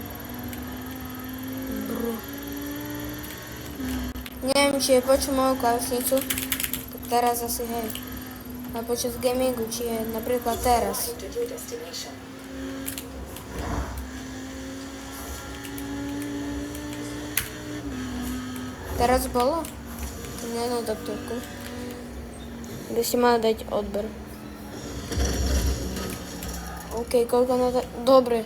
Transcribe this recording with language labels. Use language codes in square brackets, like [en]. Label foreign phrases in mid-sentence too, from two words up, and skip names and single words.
[sk] Bro. Neviem, či je počuť moju klávesnicu, tak teraz asi hej. a počas gamingu, či je napríklad teraz. [en] Entered your destination. [sk] Teraz bolo? To nie na doktorku. Kde si mala dať odber. OK, koľko na to... Dobre.